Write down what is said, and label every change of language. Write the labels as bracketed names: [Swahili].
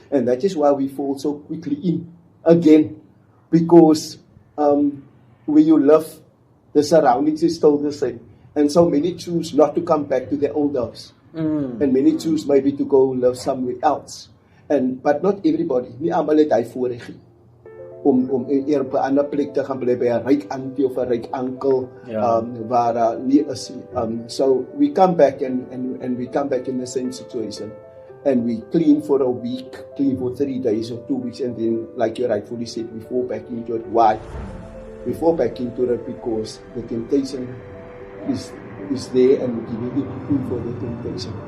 [English] And that is why we fall so quickly in again. Because where you live, the surroundings is still the same. And so many choose not to come back to their old house. And many choose maybe to go live somewhere else. But not everybody. [Afrikaans] Nie almal het hy voorreg om eer op 'n ander plek te gaan bly by 'n ryk auntie of 'n ryk oom waar nie is. [English] So we come back and we come back in the same situation, and we clean for a week, clean for 3 days or 2 weeks, and then, like you rightfully said, we fall back into it. Why? We fall back into it because the temptation is there, and we need to clean for the temptation.